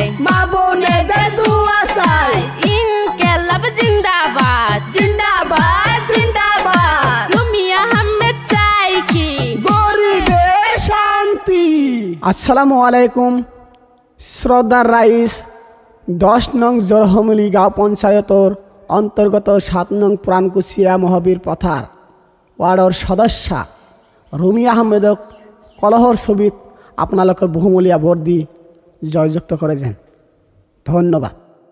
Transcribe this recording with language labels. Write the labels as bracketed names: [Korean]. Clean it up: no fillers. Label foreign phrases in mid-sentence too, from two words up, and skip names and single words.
[Bangla] মা বোনেদের দুয়া চাই [Urdu] انقلاب زندہ باد زندہ باد زندہ باد [Bangla] রুমিয়া আহমেদ চাই কি গরিবের শান্তি [Arabic] السلام عليكم [Assamese] শ্রদ্ধার রাইস 10 নং জরহমলি গাঁও পঞ্চায়তৰ অন্তৰ্গত 7 নং পুৰাণকুচিয়া মহাবীৰ পথাৰ ৱাৰ্ডৰ সদস্যা রুমিয়া আহমেদক কলহৰ ছবিত আপোনালোকৰ বহুমূলীয়া ভোট দি জয়যুক্ত কৰে যেন ধন্যবাদ।